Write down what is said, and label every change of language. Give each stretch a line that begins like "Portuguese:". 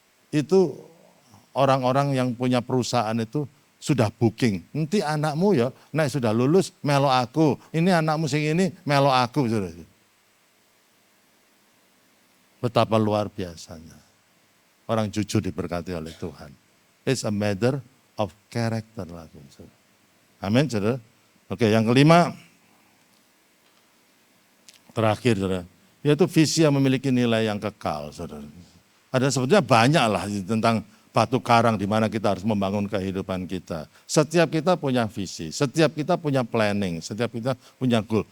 Indonesian: Itu orang-orang yang punya perusahaan itu sudah booking, nanti anakmu ya, naik sudah lulus,
Javanese: melo aku,
Indonesian: ini
Javanese: anakmu sing ini, melo aku.
Indonesian: Saudara. Betapa luar biasanya. Orang jujur diberkati oleh Tuhan.
English: It's a matter of character
Indonesian: lagi. Amin, saudara. Oke, yang kelima, terakhir, saudara, yaitu visi yang memiliki nilai yang kekal, saudara. Ada sebetulnya banyak lah tentang batu karang di mana kita harus membangun kehidupan kita. Setiap kita punya visi, setiap kita punya planning, setiap kita punya goal.